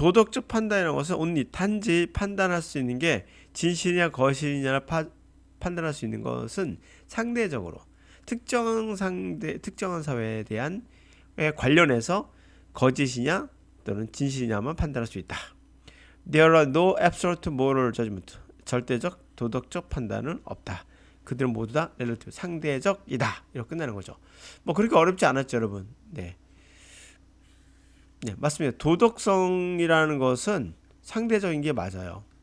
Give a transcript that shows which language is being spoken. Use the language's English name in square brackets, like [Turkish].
[Korean] 도덕적 판단이라는 것은 only 단지 판단할 수 있는 게 진실이냐 거짓이냐를 판단할 수 있는 것은 상대적으로 특정한 사회에 대한 관련해서 거짓이냐 또는 진실이냐만 판단할 수 있다. [English] There are no absolute moral judgment. [Korean] 절대적 도덕적 판단은 없다. 그들은 모두 다 relative, 상대적이다. 이렇게 끝나는 거죠. 뭐 그렇게 어렵지 않았죠, 여러분. 네, 맞습니다. 도덕성이라는 것은 상대적인 게 맞아요.